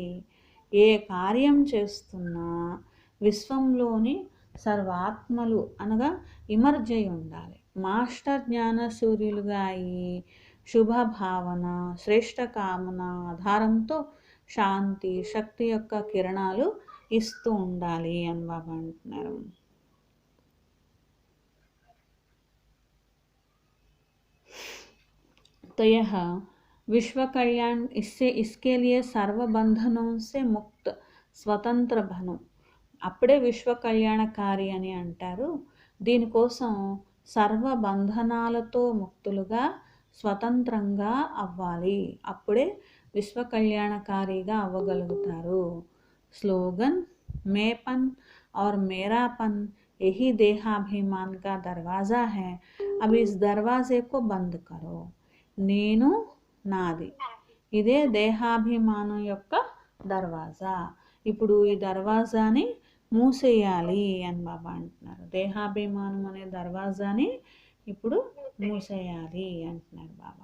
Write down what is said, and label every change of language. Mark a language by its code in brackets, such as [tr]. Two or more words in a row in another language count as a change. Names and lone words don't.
[te] ఏ కార్యం చేస్తున్నా విశ్వంలోని సర్వాత్మలు అనగా ఇమర్జ్ అయి ఉండాలి. మాస్టర్ జ్ఞాన సూర్యులుగా అయి శుభ భావన శ్రేష్ఠ కామన ఆధారంతో శాంతి శక్తి యొక్క కిరణాలు ఇస్తూ ఉండాలి అని బాబా అంటున్నారు. [hi] तो यह विश्व कल्याण, इसके लिए सर्व बंधनों से मुक्त स्वतंत्र बनो. [te] అప్పుడే విశ్వ కళ్యాణకారి అని అంటారు. దీనికోసం సర్వ బంధనాలతో ముక్తులుగా స్వతంత్రంగా అవ్వాలి. అప్పుడే విశ్వ కళ్యాణకారిగా అవ్వగలుగుతారు. [hi] स्लोगन मैंपन और मेरापन यही देहाभिमान का दरवाज़ा है. अब इस दरवाजे को बंद करो. [te] నేను నాది ఇదే దేహాభిమానం యొక్క దర్వాజా. ఇప్పుడు ఈ దర్వాజాని మూసేయాలి అని బాబా అంటున్నారు. దేహాభిమానం అనే దర్వాజాని ఇప్పుడు మూసేయాలి అంటున్నారు బాబా.